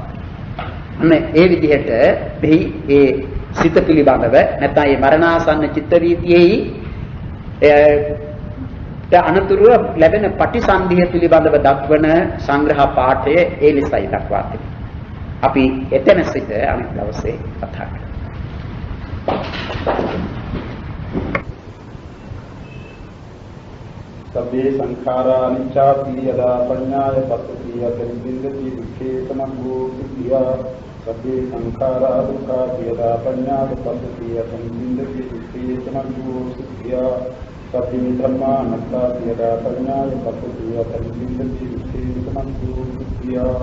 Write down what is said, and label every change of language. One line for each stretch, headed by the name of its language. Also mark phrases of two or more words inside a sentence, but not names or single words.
Sinhala: ඒ විදිහට මෙහි ඒ සිත පිළිබඳව නැත්නම් මේ මරණාසන්න චිත්ත වීතියෙහි අනතුරුව ලැබෙන පටිසන්ධිය පිළිබඳව දක්වන සංග්‍රහ පාඨය ඒ ලෙසයි දක්වා තිබෙනවා. අපි එතන සිට අනිත් දවසේ කතා කරමු.
Pali: සබ්බේ සංඛාරා අනිච්චාති යදා පඤ්ඤාය පස්සති යතං බින්දති දුක්ඛේ සමග්ගෝ සිද්ධා. සබ්බේ සංඛාරා දුක්ඛාති යදා පඤ්ඤාය පස්සති යතං බින්දති දුක්ඛේ සමග්ගෝ සිද්ධා. සබ්බේ ධම්මා අනාත්තාති යදා පඤ්ඤාය පස්සති යතං බින්දති දුක්ඛේ සමග්ගෝ සිද්ධා.